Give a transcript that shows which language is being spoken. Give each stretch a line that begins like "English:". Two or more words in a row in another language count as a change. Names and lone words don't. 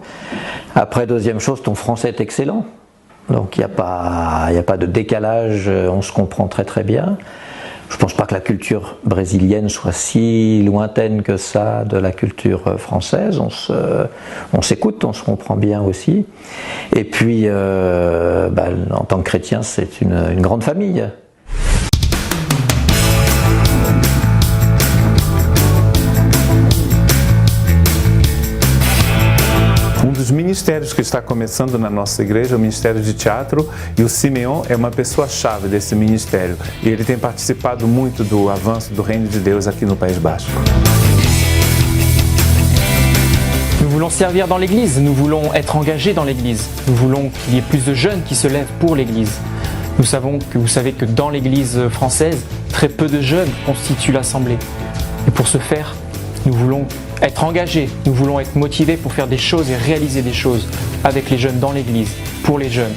French: Après, deuxième chose, ton français est excellent. Donc il n'y a pas de décalage, on se comprend très très bien. Je ne pense pas que la culture brésilienne soit si lointaine que ça de la culture française. On s'écoute, on se comprend bien aussi. Et puis, en tant que chrétien, c'est une grande famille.
Portuguese: Dos ministérios que está começando na nossa igreja, o Ministério de Teatro, e o Simeon é uma pessoa-chave desse ministério. E ele tem participado muito do avanço do reino de Deus aqui no País Basco.
French: Nous voulons servir dans l'église, nous voulons être engagés dans l'église, nous voulons qu'il y ait plus de jeunes qui se lèvent pour l'église. Vous savez que dans l'église française, très peu de jeunes constituent l'assemblée. Et pour ce faire, nous voulons être engagés, nous voulons être motivés pour faire des choses et réaliser des choses avec les jeunes dans l'église, pour les jeunes.